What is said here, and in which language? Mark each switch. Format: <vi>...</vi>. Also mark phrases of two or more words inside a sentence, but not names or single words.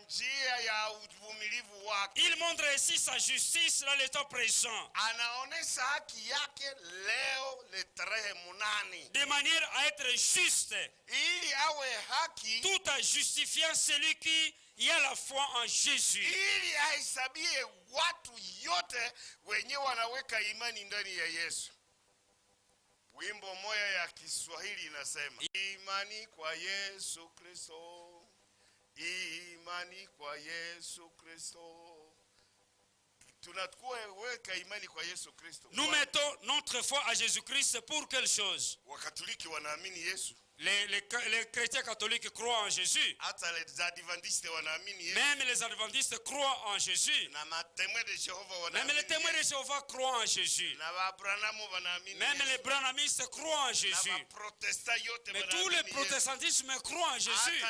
<fr>Il montre ainsi sa justice dans le temps présent, de manière à être juste, tout en justifiant celui qui y a la foi en Jésus.</fr> <sw>Wimbo moya ya Kiswahili inasema, imani kwa Yesu Kristo, imani kwa Yesu Kristo.</sw> <fr>Nous mettons notre foi à Jésus-Christ pour quelle chose?</fr> <sw>Wakatoliki wanaamini Yesu.</sw> <fr>Les chrétiens catholiques croient en Jésus. Même les adventistes croient en Jésus. Même les témoins de Jéhovah croient en Jésus. Même les branhamistes croient en Jésus. Mais tous les protestantismes croient en Jésus.</fr>